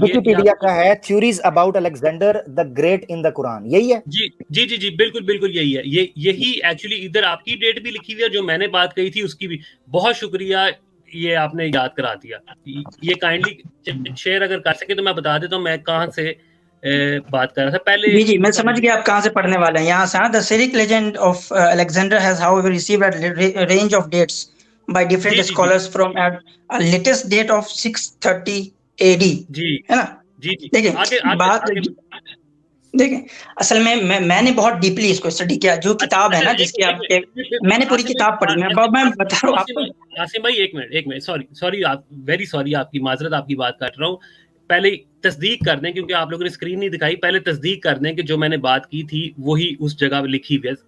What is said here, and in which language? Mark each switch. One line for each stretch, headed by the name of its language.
Urdu: Wikipedia کا ہے theories about Alexander the great in دی قرآن, یہی ہے. جی بالکل یہی ہے. یہی ایکچولی ادھر آپ کی ڈیٹ بھی لکھی ہوئی ہے, جو میں نے بات کہی تھی اس کی بھی. بہت شکریہ, یہ آپ نے یاد کرا دیا. یہ کائنڈلی شیئر اگر کر سکے تو میں بتا دیتا ہوں میں کہاں سے بات کر رہا تھا پہلے. جی میں سمجھ گیا آپ کہاں سے پڑھنے والے ہیں. یہاں سے
English: the Syriac legend of Alexander has however received a range of dates by different scholars from a latest date of 630 AD.
Urdu: جی ہے نا. دیکھیں بات دیکھیں اصل میں نے بہت ڈیپلی اس کو اسٹڈی کیا. جو کتاب ہے نا جس کی آپ میں نے پوری کتاب پڑھی, میں بتا رہا ہوں آپ کو. عاصم بھائی ایک منٹ, سوری آپ, ویری سوری, آپ کی معذرت, آپ کی بات کاٹ رہا ہوں. پہلے تصدیق کر دیں, کیونکہ آپ لوگوں نے اسکرین نہیں دکھائی, پہلے تصدیق کر دیں کہ جو میں نے بات کی تھی وہی اس جگہ لکھی ہوئی ہے.